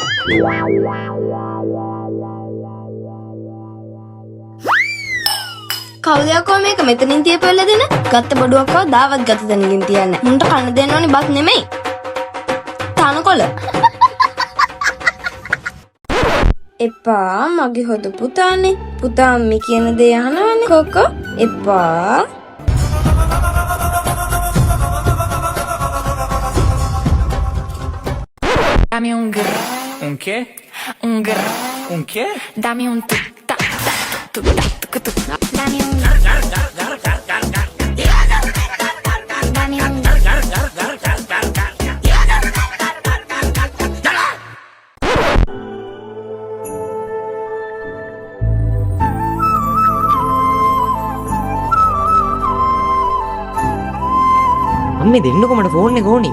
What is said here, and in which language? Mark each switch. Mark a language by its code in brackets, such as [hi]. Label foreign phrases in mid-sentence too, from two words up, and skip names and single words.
[si] කවුද යකෝ මේක මෙතනින් තියපෙල්ල දෙන? ගත්ත බඩුවක්ව දාවත් ගත දෙනකින් තියන්නේ. මුන්ට කන්න දෙන්න ඕනි බත් නෙමෙයි. තනකොළ. එපා මගේ හොද පුතානේ. පුතා අම්මි කියන දේ අහනවනේ. කොකෝ එපා. [es] Dame un grr. Un qué? Un grr. Un qué? Dame un tuk ta ta tuk ta tuk tuk. Dame un Dame un [si] අම්මේ දෙන්නකො මට ෆෝන් එක ඕනි.